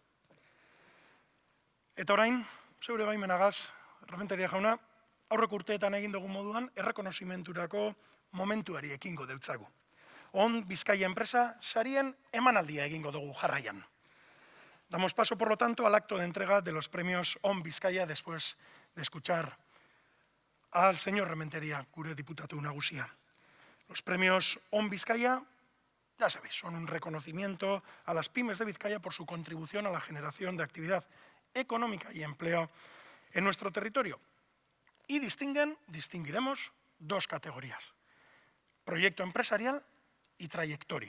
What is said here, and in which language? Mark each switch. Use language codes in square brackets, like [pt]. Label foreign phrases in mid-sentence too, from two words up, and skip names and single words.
[eu] Eta orain, zeure baimenagaz, Rementeria jauna, aurreko urteetan egin dugun moduan, errekonozimenturako momentuari ekingo deutzagu. On Bizkaia enpresa sarien emanaldia egingo dugu jarraian. [es] Damos paso, por lo tanto, al acto de entrega de los premios On Bizkaia después de escuchar al señor Rementeria, [eu] gure diputatu nagusia. [es] Los premios On Vizcaya, ya sabéis, son un reconocimiento a las pymes de Vizcaya por su contribución a la generación de actividad económica y empleo en nuestro territorio. Y distinguiremos dos categorías: proyecto empresarial y trayectoria.